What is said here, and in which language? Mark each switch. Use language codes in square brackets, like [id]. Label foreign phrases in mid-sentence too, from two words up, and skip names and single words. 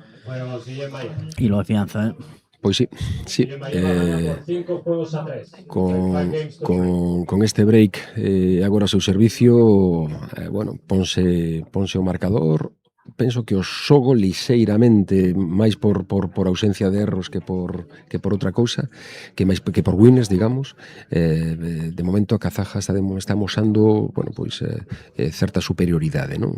[es] Juego sigue Maya. Y lo afianza, ¿eh? [gl] Pois sí, sí. [es] Por 5 juegos a 3. [gl] Con este break agora ao seu servicio, bueno, ponse o marcador. Penso que o xogo lixeiramente máis por ausencia de erros que por outra cousa, que máis que por winners, digamos. De momento a Kazaja está amosando, bueno, pois certa superioridade, non?